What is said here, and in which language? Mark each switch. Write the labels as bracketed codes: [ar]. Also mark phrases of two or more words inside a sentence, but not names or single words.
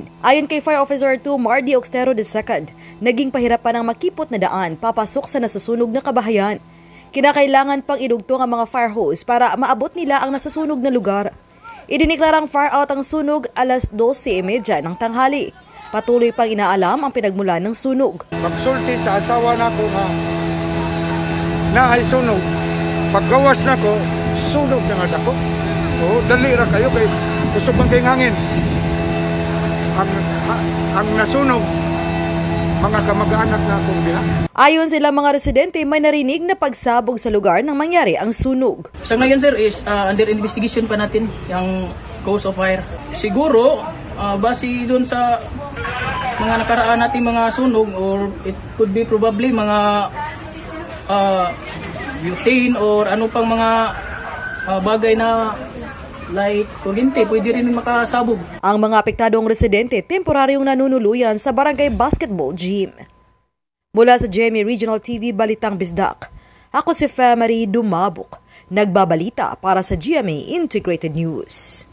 [tl] Ayon kay Fire Officer 2 Mardy Oxtero II, naging pahirapan ang makipot na daan papasok sa nasusunog na kabahayan. Kinakailangan pang idugtong ang mga fire hose para maabot nila ang nasusunog na lugar. Idiniklarang fire out ang sunog alas 12:30 ng tanghali. Patuloy pang inaalam ang pinagmulan ng sunog. [ceb] Pagsulti sa asawa nako na ay sunog. Paggawas nako, sunog na nga dako. Dali ra kayo kay kusog man kay ngangin. Ang nasunog, mga kamag-anak na akong diha. [tl] Ayon sila mga residente, may narinig na pagsabog sa lugar nang mangyari ang sunog. Sa ngayon sir is [en] under investigation [tl] pa natin yung [en] cause of fire. [tl] Siguro, base doon sa mga nakaraan natin mga sunog or [en] it could be probably [tl] mga butane or ano pang mga bagay na like kuryente, pwede rin makasabog. Ang mga apektadong residente temporaryong nanunuluyan sa barangay basketball gym. Mula sa GMA Regional TV Balitang Bisdak, ako si Femery Dumabok, nagbabalita para sa GMA Integrated News.